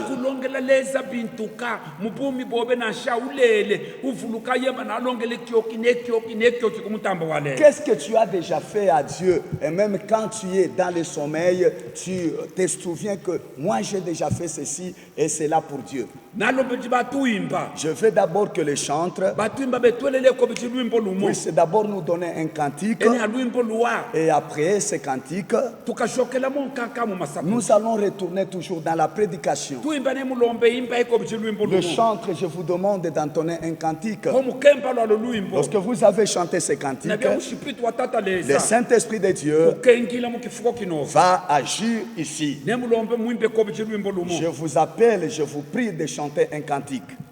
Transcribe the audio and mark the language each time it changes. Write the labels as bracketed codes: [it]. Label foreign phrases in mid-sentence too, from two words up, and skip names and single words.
[fr] Qu'est-ce que tu as déjà fait à Dieu? Et même quand tu es dans le sommeil, tu te souviens que moi j'ai déjà fait ceci et cela pour Dieu. [lu] nalobeji batuimba [fr] Je veux d'abord que les chantres [lu] batuimba betwelele kobeji lwimbo lumo [fr] puissent d'abord nous donner un cantique. [lu] ene alwimbo luwa [fr] Et après ce cantique, [lu] tukashokela monkaka mu masapo [fr] nous allons retourner toujours dans la prédication. [lu] tuimba ne mulombe imba ikobeji lwimbo [fr] Le [lu] lumo [fr] chantre, je vous demande d'entonner un cantique. [lu] komukemba lwalo lwimbo [fr] Lorsque vous avez chanté ce cantique, [lu] nabya mushipiti watata [fr] le [lu] leza [fr] Saint-Esprit de Dieu [lu] ukengila mukifuko kinova [fr] va agir ici. [lu] ne mulombe muimbe kobeji lwimbo lumo [fr] Je vous appelle, je vous prie de chanter un cantique.